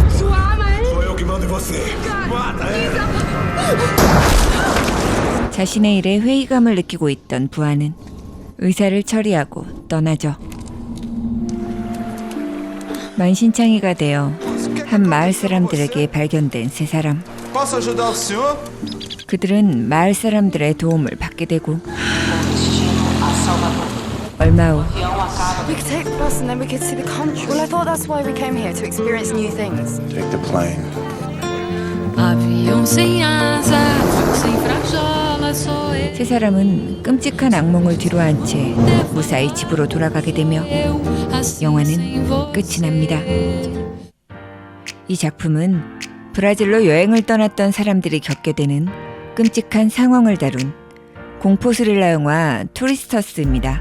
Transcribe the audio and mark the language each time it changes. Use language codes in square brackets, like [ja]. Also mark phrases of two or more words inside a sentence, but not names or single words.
[ko] 자신의 일에 회의감을 느끼고 있던 부하는 의사를 처리하고 떠나죠. 만신창이가 되어 한 마을 사람들에게 발견된 세 사람. [pt] Posso ajudar o senhor? [ko] 그들은 마을 사람들의 도움을 받게 되고 얼마 후 [en] We could take the bus and then we could see the country. Well, I thought that's why we came here, to experience new things. Take the plane. [pt] Avião sem asa, sem frajola, sou eu. [ko] 세 사람은 끔찍한 악몽을 뒤로한 채 무사히 집으로 돌아가게 되며 영화는 끝이 납니다. 이 작품은 브라질로 여행을 떠났던 사람들이 겪게 되는 끔찍한 상황을 다룬 공포 스릴러 영화 투리스터스입니다.